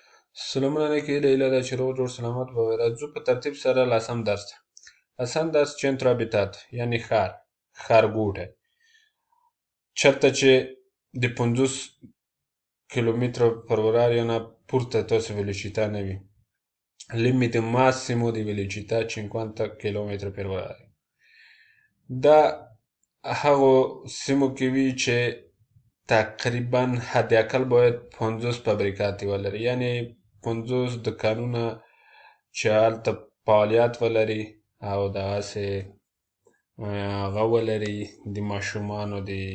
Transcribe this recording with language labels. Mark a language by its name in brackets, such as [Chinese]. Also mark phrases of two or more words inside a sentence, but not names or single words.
[Pashto] سلامونه علیکم لیلا دا چې روغ جوړ سلامت به وي. راځو په ترتیب سره لسم درس ته. لسم درس [Italian] centro abitato [Pashto] یعنی ښارګوټی، چېرته چې د 50 کیلومتر [Italian] per orario [Pashto] نه پورته تاسو velocità نه وي. [Italian] Limite massimo di velocità 50 km per orario. [Pashto] دا هغو سیمو کې وي چې تقریبا حداقل باید 50 فابریکات ولري، یعنی 50 دکانونه چې هلته فعالیت ولري او دغسې هغه ولري د ماشومانو د